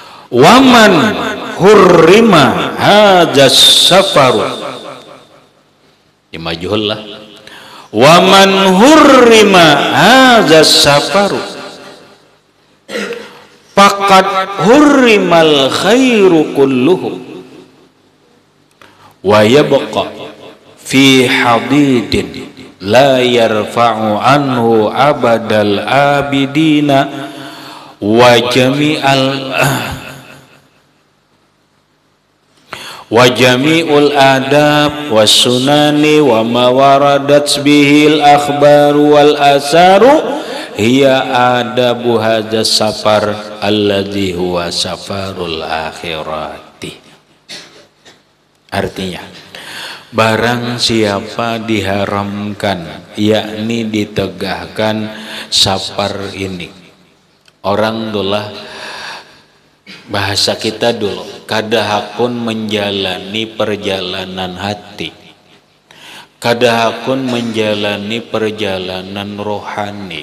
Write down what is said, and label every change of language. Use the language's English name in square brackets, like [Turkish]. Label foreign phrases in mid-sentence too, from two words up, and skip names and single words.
[Arabic] ومن حرم هذا السفر. [Indonesian] Dimajhul lah. [Arabic] ومن حرم هذا السفر فقد حرم الخير كله ويبقى في حديد لا يرفع عنه أبد الآبدين و جميع الآداب والسنن وما وردت به الأخبار والآثار هي آداب هذا السفر الذي هو سفر الآخرة. [Indonesian] Artinya, barang siapa diharamkan, yakni ditegahkan safar ini, orang dolah bahasa kita dulu, kadahakun menjalani perjalanan hati, kadahakun menjalani perjalanan rohani.